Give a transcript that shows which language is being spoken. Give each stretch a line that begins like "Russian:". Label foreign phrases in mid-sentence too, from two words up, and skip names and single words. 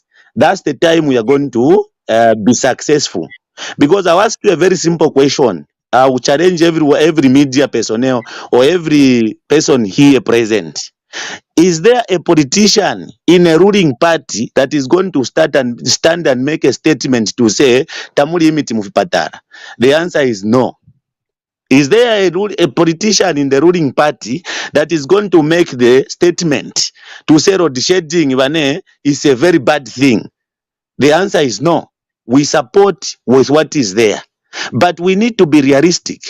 English: That's the time we are going to be successful. Because I'll ask you a very simple question. I will challenge every media personnel or every person here present. Is there a politician in a ruling party that is going to stand and make a statement to say
Bemba: tamuli imiti muvipatara?
English: The answer is no. Is there a politician in the ruling party that is going to make the statement to say road shedding is a very bad thing? The answer is no. We support with what is there. But we need to be realistic.